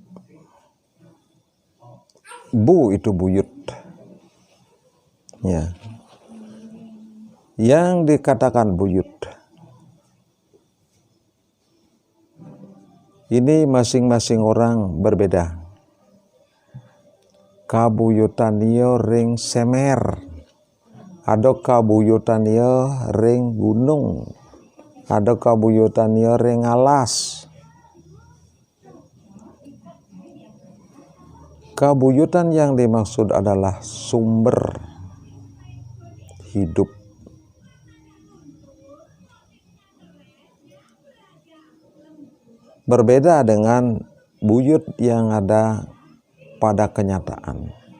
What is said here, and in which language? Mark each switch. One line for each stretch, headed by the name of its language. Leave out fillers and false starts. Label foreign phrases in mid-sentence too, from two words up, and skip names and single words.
Indonesian: Bu itu buyut. Ya. Yang dikatakan buyut Ini masing-masing orang berbeda. Kabuyutannya ring semer, ada kabuyutannya ring gunung, ada kabuyutannya ring alas. Kabuyutan yang dimaksud adalah sumber hidup. Berbeda dengan buyut yang ada pada kenyataan.